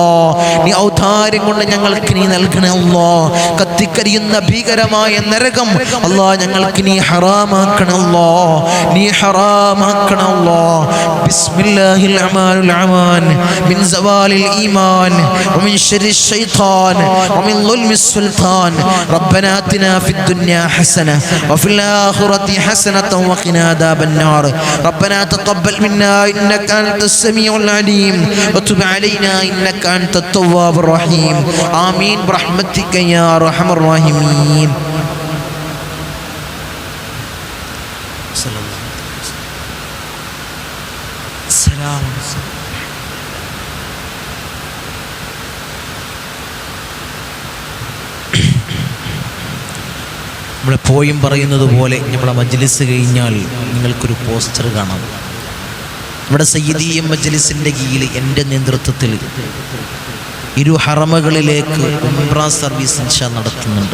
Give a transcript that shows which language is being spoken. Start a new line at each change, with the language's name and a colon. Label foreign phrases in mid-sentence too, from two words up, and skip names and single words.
Malayalam: നീ ഔദാര്യം കൊണ്ട് ഞങ്ങൾക്ക് നീ നൽകണേ അല്ലാ. കത്തിക്കരിയുന്ന ഭീകരമായ നരകം അല്ലാ ഞങ്ങൾക്ക് നീ ഹറാമാക്കണമല്ലോ, നീ ഹറാമാക്കണമല്ലോ.
Arabic: بسم الله الأمان الأمان من زوال الإيمان ومن شر الشيطان ومن ظلم السلطان ربنا آتنا في الدنيا حسنة وفي الآخرة حسنة وقنا عذاب النار ربنا تقبل منا إنك أنت السميع العليم وتب علينا إنك أنت التواب الرحيم آمين برحمتك يا أرحم الراحمين. السلام عليكم.
Malayalam: നമ്മളെപ്പോഴും പറയുന്നത് പോലെ നമ്മളെ മജ്ലിസ് കഴിഞ്ഞാൽ നിങ്ങൾക്കൊരു പോസ്റ്റർ കാണാം. ഇവിടെ സയ്യിദിയ മജ്ലിസിൻ്റെ കീഴിൽ എൻ്റെ നേതൃത്വത്തിൽ 2 ഹറമകളിലേക്ക് ഉംറ സർവീസ് ഇൻഷാ നടത്തുന്നുണ്ട്.